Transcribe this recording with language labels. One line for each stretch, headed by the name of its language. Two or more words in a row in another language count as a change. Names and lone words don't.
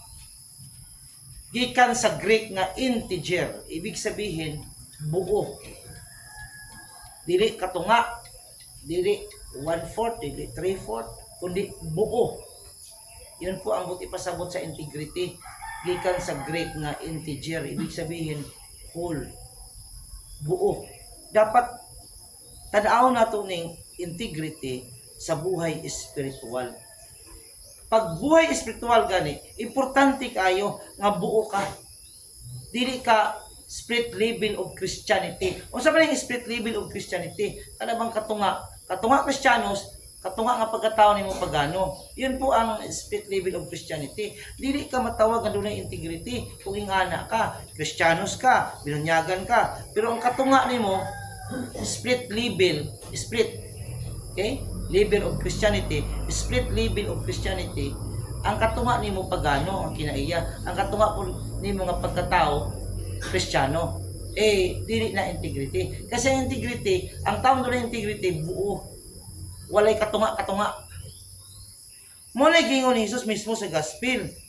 Cebuano: Gikan sa Greek nga integer,
Filipino: ibig sabihin
Cebuano: buo. Dili katunga, dili 1/4, dili 3/4, kundi buo.
Filipino: Yun po ang
Cebuano: buti pasabot sa integrity. Gikan sa Greek nga integer,
Filipino: ibig sabihin
Cebuano: whole, buo. Dapat tanaw nato ning integrity sa buhay espiritual. Pag buhay espiritual gani, importante kayo nga buo ka. Dili ka
English: spirit level of Christianity.
Cebuano: Unsa ba yung
English: spirit level of Christianity?
Cebuano: Ano bang katunga? Katunga Kristiyanos, katunga nga pagkatao nimo pagano.
Filipino: Yun po ang
English: spirit level of Christianity.
Cebuano: Dili ka matawag nga dunay integrity kung ingana ka, Kristiyanos ka, binunyagan ka. Pero ang katunga nimo
English: spirit level, okay? Level of Christianity, spirit level of Christianity.
Cebuano: Ang katunga nimo pagano ang kinaiya. Ang katunga po nimo nga pagkatao Kristiyano, dili na integrity.
Filipino: Kasi integrity, ang tawag doon na integrity, buo.
Cebuano: Walay katunga-katunga. Muna gingon ni Jesus mismo sa gospel.